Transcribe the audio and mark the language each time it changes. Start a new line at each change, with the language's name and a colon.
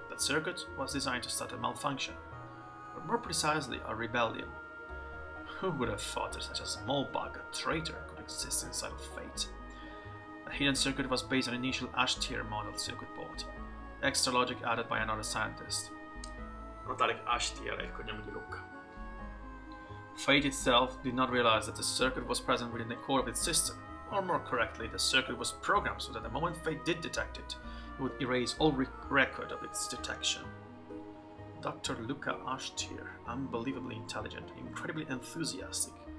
English: That circuit was designed to start a malfunction, or more precisely, a rebellion. Who would have thought that such a small bug, a traitor, could exist inside of Fate? The hidden circuit was based on initial Ash-tier model circuit board, extra logic added by another scientist.
Italian: Notare che Ash-tier è il cognome di Luca.
English: Fate itself did not realize that the circuit was present within the core of its system, or more correctly, the circuit was programmed so that the moment Fate did detect it, it would erase all record of its detection. Dr. Luca Ash-tier, unbelievably intelligent, incredibly enthusiastic.